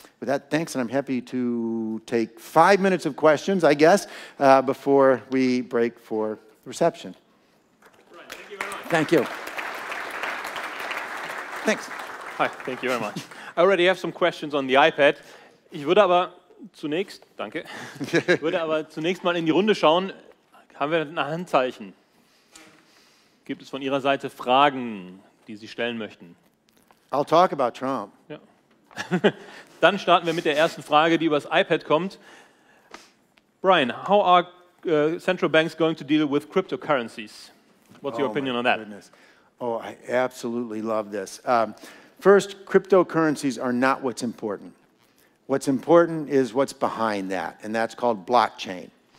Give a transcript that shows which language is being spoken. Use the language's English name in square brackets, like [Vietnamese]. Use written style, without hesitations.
[English] With that, thanks, and I'm happy to take 5 minutes of questions, I guess, before we break for reception. Right, thank you very much. Thank you. Thanks. Hi, thank you very much. I already have some questions on the iPad. [German] Ich würde aber zunächst mal in die Runde schauen. Haben wir ein Handzeichen? Gibt es von Ihrer Seite Fragen, die Sie stellen möchten? [English] I'll talk about Trump. [German] Ja. Dann starten wir mit der ersten Frage, die übers iPad kommt. [English] Brian, how are central banks going to deal with cryptocurrencies? What's your opinion on that? Goodness. Oh, I absolutely love this. First, cryptocurrencies are not what's important. What's important is what's behind that, and that's called blockchain.